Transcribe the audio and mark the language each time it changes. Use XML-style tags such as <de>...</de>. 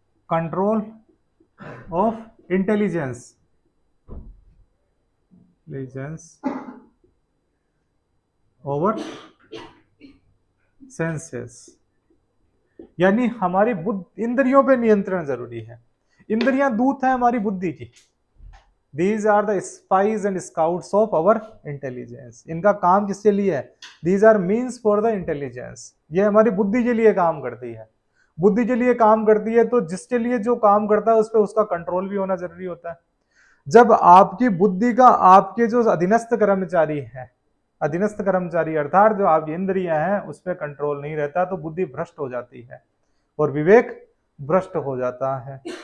<en>control of intelligence over</en> <hi>senses, यानी हमारी इंद्रियों पे नियंत्रण जरूरी है। इंद्रियां दूत है हमारी बुद्धि की।</hi> <en>These are the spies and scouts of our intelligence.</en> <hi>इनका काम किसके लिए है?</hi> <en>These are means for the intelligence.</en> <hi>ये हमारी बुद्धि के लिए काम करती है। बुद्धि के लिए काम करती है तो जिसके लिए जो काम करता है उस पर उसका कंट्रोल भी होना जरूरी होता है। जब आपकी बुद्धि का आपके जो अधीनस्थ कर्मचारी है, अधीनस्थ कर्मचारी अर्थात जो आपकी इंद्रियां हैं उस पर कंट्रोल नहीं रहता तो बुद्धि भ्रष्ट हो जाती है और विवेक भ्रष्ट हो जाता है।</hi>